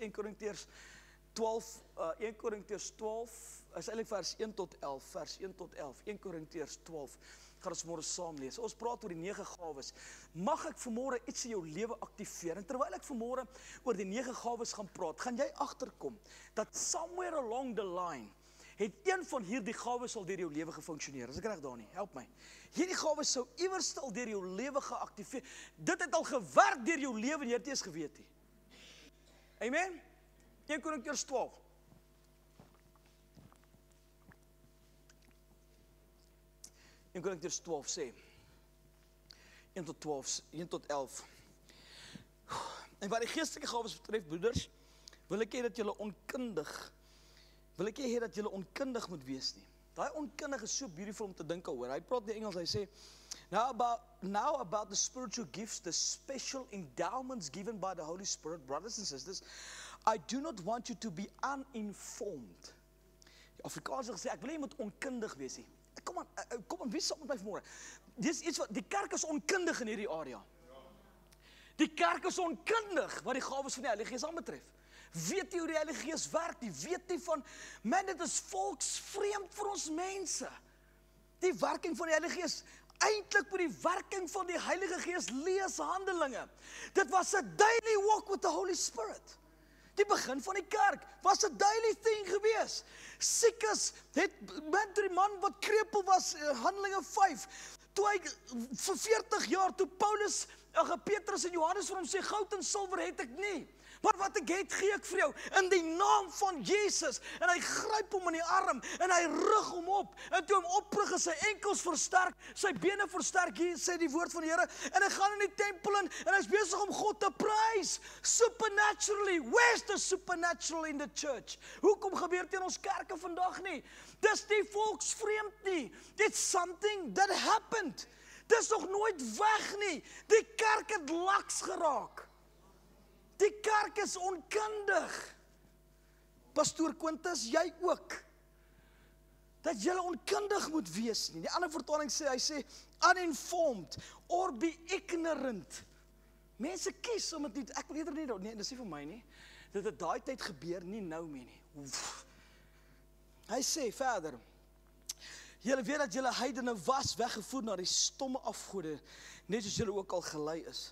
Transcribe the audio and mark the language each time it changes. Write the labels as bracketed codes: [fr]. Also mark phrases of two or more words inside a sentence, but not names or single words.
[af] 1 Korintiërs 12, is eintlik vers 1 tot 11, vers 1 tot 11, 1 Korintiërs 12, gaan ons môre saam lees. Ons praat oor die 9 gawes. Mag ek vanmôre iets in jou lewe aktiveer? En terwyl ek vanmôre oor die 9 gawes gaan praat, gaan jy agterkom dat [en] somewhere along the line [af] het een van hierdie gawes al deur jou lewe gefunksioneer. Is ek reg daar nie? Help my. Hierdie gawes sou iewers al deur jou lewe geaktiveer. Dit het al gewerk deur jou lewe en jy het nie eens geweet nie. Amen. 1 Korintiërs 12. In Korintiërs 12 sê 1 tot 11. En wat die geestelike gawes betref, broeders, wil ek hê dat julle onkundig moet wees nie. Daai onkundig is so beautiful om te dink oor. Hy praat in Engels, hy sê, [en] now about the spiritual gifts, the special endowments given by the Holy Spirit, brothers and sisters, I do not want you to be uninformed. [af] Die Afrikaans gesê, ek wil nie moet onkundig wees nie. Kom aan, wie saam met my vanmôre? Dis iets wat, die kerk is onkundig in hierdie area. Die kerk is onkundig wat die gawes van die Heilige Gees aanbetref. Weet jy hoe die Heilige Gees werk? Die weet nie van, man, dit is volksvreemd vir ons mense. Die werking van die Heilige Gees, eintlik met die werking van die Heilige Gees lees Handelinge. Dit was 'n [en] daily walk with the Holy Spirit. [af] Die begin van die kerk was 'n [en] daily thing [af] gewees. Siekes het met die man wat krepeel was, Handelinge 5, toe hy vir 40 jaar, toe Paulus, Petrus en Johannes vir hom sê, goud en silwer het ek nie, maar wat ek het, gee ek vir jou, in die naam van Jesus, en hy gryp hom in die arm, en hy rig hom op, en toe hom oprig is sy enkels versterk, sy bene versterk, hier sê die woord van die Here, en hy gaan in die tempel in, en hy is besig om God te prys, [en] supernaturally. Where's the supernatural in the church? [af] Hoekom gebeur dit in ons kerke vandag nie? Dis nie volksvreemd nie, [en] it's something that happened, [af] dis nog nooit weg nie, die kerk het laks geraak. Die kerk is onkundig. Pastoor Quintus, jy ook. Dat julle onkundig moet wees nie. Die ander vertaling sê, hy sê, [en] uninformed, or be ignorant. [af] Mense kies om het nie, ek wil eerder nie, nee, dis nie vir my nie, dat het daai tyd gebeur, nie nou meer nie. Oef. Hy sê verder, julle weet dat julle heidene was, weggevoer na die stomme afgode, net soos julle ook al gelei is.